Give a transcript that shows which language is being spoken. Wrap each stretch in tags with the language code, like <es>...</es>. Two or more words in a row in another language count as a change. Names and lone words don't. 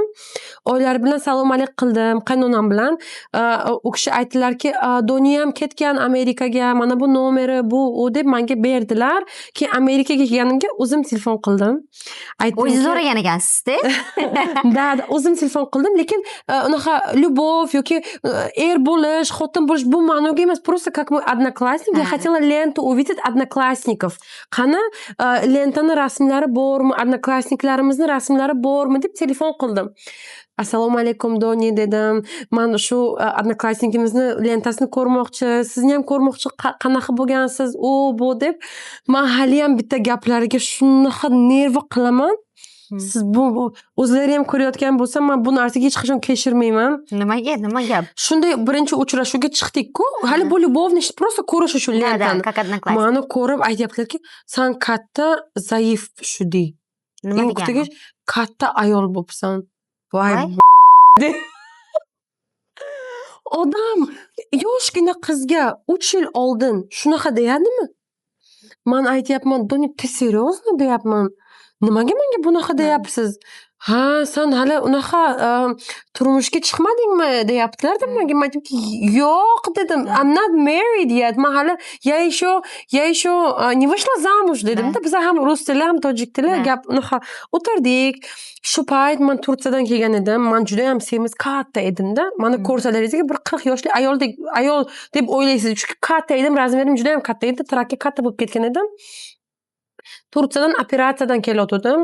<uz>Oylari bilan salom alik qildim, qaynonam bilan. U kishi aytdilarki, "Doni ham ketgan Amerikaga, mana bu nomeri, bu u" deb menga berdilar. Keyin Amerikaga kelganimga o'zim telefon qildim. O'zingiz so'ragan ekansiz-da? Da, o'zim telefon qildim, lekin unaqa любовь yoki er bo'lish, xotin bo'lish bu ma'noga emas,</uz> <ru>просто как мой одноклассник, я хотела ленту увидеть одноклассников.</ru> <uz>Qani lentani rasmlari bormi, одноклассникlarimizni rasmlari bormi deb telefon qildim. Assalomu alaykum Doni dedim. Men shu одноклассникimizni lentasini ko'rmoqchi, sizni ham ko'rmoqchi, qanaqa bo'lgansiz, bu deb. Men hali ham bitta gaplariga shunaqa nervi qilaman. Siz bu o'zlari ham ko'rayotgan bo'lsa, men bu narsaga hech qachon kechirmayman. Nima gap? Shunday birinchi uchrashuvga chiqdik-ku. Hali bu</uz> <ru>любовный, просто</ru> <uz>ko'rish shu lentani. Meni ko'rib aytayaptilarki, "Sen katta zaif shudi. Nima degani? Katta ayol bo'psan." Voy. Odam yoshgina qizga 3 yil oldin shunaqa deyadimi? Men aytayapman, "Doni,</uz> <ru>ты серьезно?"</ru> <uz>deyapman. Nimaga menga bunaqa deyapsiz? Ha, sen hali unaqa turmushga chiqmadingmi deyaptilar-da menga. Men aytdimki, "Yo'q" dedim.</uz> <en>"I'm not married yet.</en> <uz>Men hali</uz> <ru>я еще не вышла замуж"</ru> <uz>dedim-da. Biz ham rus tili, ham tojik tili gap unaqa o'tirdik. Shu payt men Turkiyadan kelgan edim. Men juda ham semiz katta edim-da. Meni ko'rsalaringizga bir 40 yoshli ayol deb o'ylaysiz. Chunki katta edim, razmerim juda ham katta edi, trakka katta bo'lib ketgan edim. Turkiyadan operatsiyadan kelayotgandim.</uz>